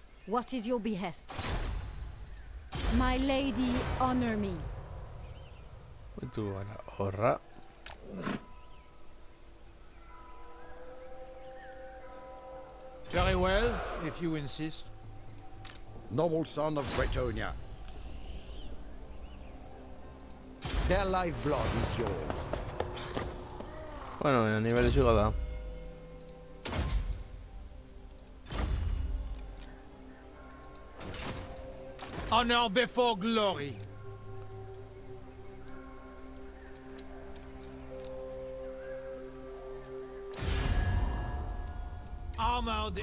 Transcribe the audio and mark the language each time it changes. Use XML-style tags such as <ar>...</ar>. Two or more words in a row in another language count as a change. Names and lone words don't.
<en>What is your behest? My lady, honor me.</en> <eu>Itu gara horra.</eu> <en>Very well, if you insist. Noble son of Bretonia. Their lifeblood is yours.</en> <eu>Bueno,</eu> <es>a nivel</es> <eu>izuga da.</eu> <en>Honor before glory. Armored.</en>